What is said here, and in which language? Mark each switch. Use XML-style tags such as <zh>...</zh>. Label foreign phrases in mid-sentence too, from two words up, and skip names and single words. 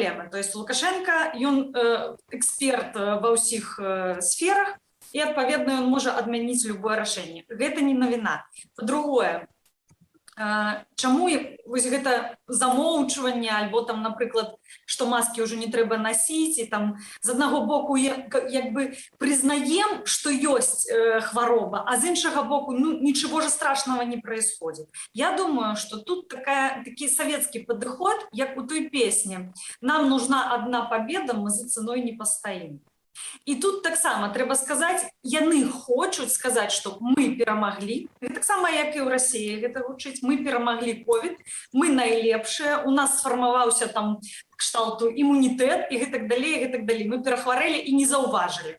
<be>То есть Лукашенко, ён эксперт ва ўсіх сферах, і, адпаведна, ён можа адмяніць любое рашэнне. Гэта не навіна. Па-другое, чаму вось гэта замоўчванне альбо там, напрыклад, што маскі ўжо не трэба насіць, і там з аднаго боку як бы прызнаем, што ёсць хвароба, а з іншага боку</be> <ru>ничего же страшного не происходит. Я думаю, что тут</ru> <be>такі савецкі падыход, як у той песні</be> <ru>«Нам нужна одна победа, мы за ценой не постоим».</ru> <be>І тут таксама трэба сказаць, яны хочуць сказаць, што мы перамаглі, таксама як і ў Расіі гэта гучыць, мы перамаглі ковід, мы найлепшыя, у нас сфармаваўся там кшталту імунітэт і гэтак далей, мы перахварэлі і не заўважылі.</be>